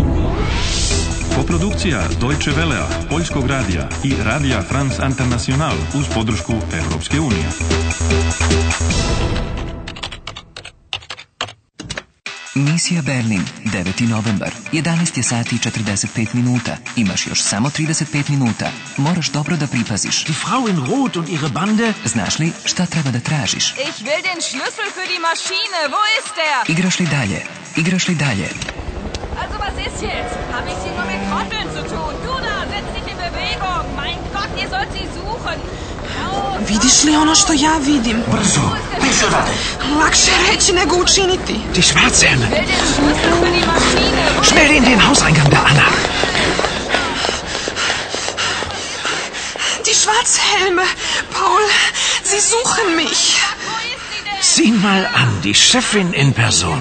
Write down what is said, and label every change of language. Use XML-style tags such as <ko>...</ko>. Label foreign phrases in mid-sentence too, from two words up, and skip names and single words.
<sr>Koprodukcija Deutsche Welea, Poljskog radija i Radija France International uz podršku Europske unije. Misija Berlin, 9. novembar, 11 je sati i 45 minuta. Imaš još samo 35 minuta. Moraš dobro da pripaziš.</sr> <de>Die Frau in Rot und ihre Bande.</de> <sr>Znaš li šta treba da tražiš?</sr> <de>Ich will den Schlüssel für die Maschine. Wo ist der?</de> <sr>Igraš li dalje? Igraš li dalje?</sr> <de>Also was ist jetzt? Hab ich sie nur mit Trotteln zu tun? Du da, setz dich in Bewegung. Mein Gott, ihr sollt sie suchen.</de> <sr>Vidiš li ono što ja vidim? Brzo, bis odavde. Lakše reći nego učiniti.</sr> <de>Die Schwarzhelme. Ich will den Schlüssel für die Maschine. Wo Schnell in den Hauseingang der Anna. Die Schwarzhelme. Paul, sie suchen mich. ist sie denn? Sieh mal an, die Chefin in Person.</de>